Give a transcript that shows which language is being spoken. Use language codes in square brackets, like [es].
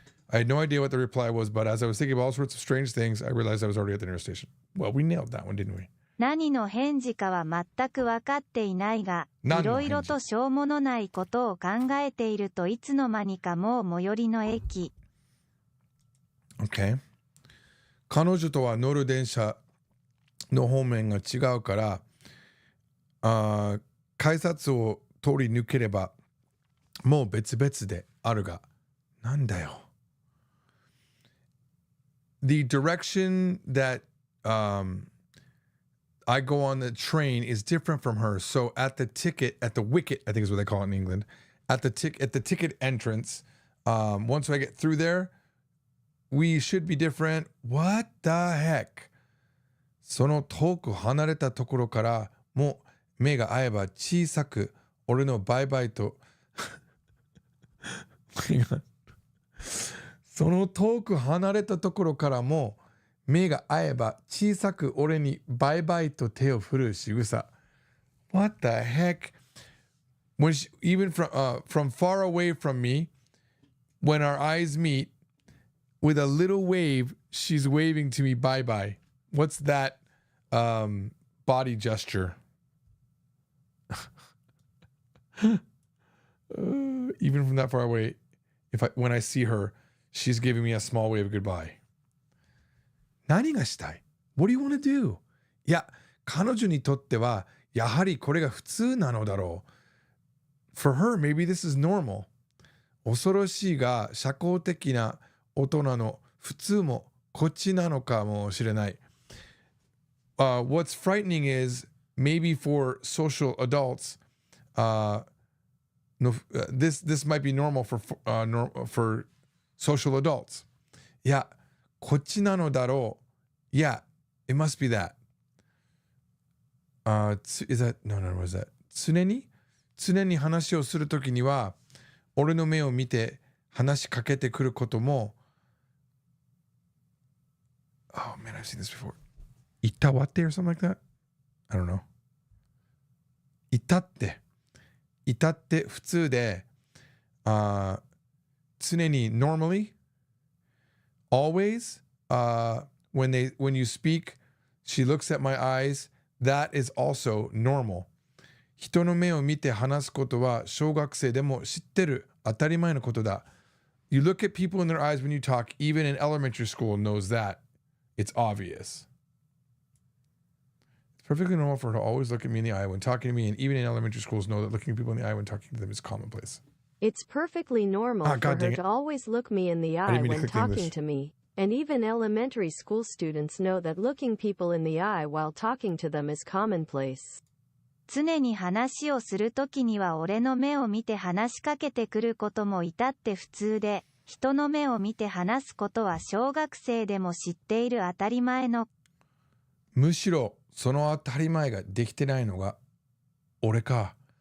[en] I had no idea what the reply was, but as I was thinking of all sorts of strange things, I realized I was already at the nearest station. Well, we nailed that one, didn't we? [ja] 何の返事かは全く分かっていないが、いろいろとしょうものないことを考えているといつの間にかもう最寄りの駅。 [en] Okay. [ja] 彼女とは乗る電車の方面が違うから、改札を通り抜ければもう別々であるが、なんだよ。 [en] The direction that I go on the train is different from hers. So at the wicket, I think is what they call it in England, at the ticket entrance, once I get through there, we should be different. What the heck? [ja] その遠く離れたところからも目が合えば小さく俺のバイバイとその遠く離れたところからも目が合えば小さく俺にバイバイと手を振る仕草。 [en] What the heck? When she, even from far away from me, when our eyes meet, with a little wave, she's waving to me bye bye. What's that body gesture? Even from that far away, when I see her, she's giving me a small wave of goodbye. [ja] 何がしたい? [en] What do you want to do? [ja] いや、彼女にとってはやはりこれが普通なのだろう。 [en] For her, maybe this is normal. [ja] 恐ろしいが社交的な大人の普通もこっちなのかもしれない。 [en] What's frightening is maybe for social adults, this might be normal for social adults. [ja] いや、こっちなのだろう。 [en] Yeah, it must be that. Is that? No, what is that? [ja] 常に話をするときには、俺の目を見て話しかけてくることも、 [en] Oh man, I've seen this before. [ja] いたわって [en] or something like that? I don't know. [ja] いたって普通で、常に [en] normally, always, when you speak, she looks at my eyes. That is also normal. [ja] 人の目を見て話すことは小学生でも知ってる当たり前のことだ。 [en] You look at people in their eyes when you talk, even in elementary school knows that. It's obvious. It's perfectly normal for her to always look at me in the eye when talking to me, and even in elementary schools know that looking people in the eye when talking to them is commonplace. It's perfectly normal for her to always look me in the eye when talking to me, And even elementary school students know that looking people in the eye while talking to them is commonplace. [ja] 常に話をするときには俺の目を見て話しかけてくることも至って普通で、人の目を見て話すことは小学生でも知っている当たり前の。むしろその当たり前ができてないのが俺か。